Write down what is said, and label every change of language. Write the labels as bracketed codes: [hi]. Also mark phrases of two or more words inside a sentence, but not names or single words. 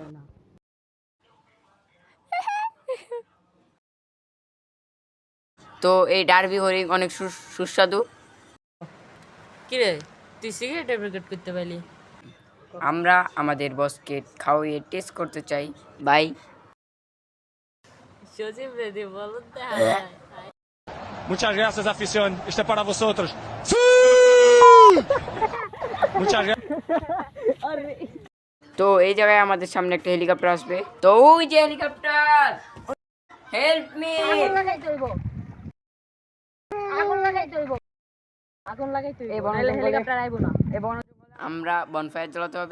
[bn] তো এই ডার্বি হরিণ অনেক সুস্বাদু। কিরে, তুই সিগারেটের প্যাকেট করতে পারলি? আমরা আমাদের বসকে খাওয়িয়ে টেস্ট করতে চাই ভাই। সজীব রেডি বলুন তো। [es] Muchas gracias, afición. Este es para vosotros. Muchas gracias. [bn] তো এই জায়গায় আমাদের সামনে একটা হেলিকপ্টার আসবে। তো ওই যে হেলিকপ্টার, [en] help me. [bn] আগুন লাগাইতে হইব। আগুন লাগাইতে হইব। আগুন লাগাইতে হইব। নাহলে হেলিকপ্টার আইবো না। আমরা বনফায়ার জ্বালাতে হবে।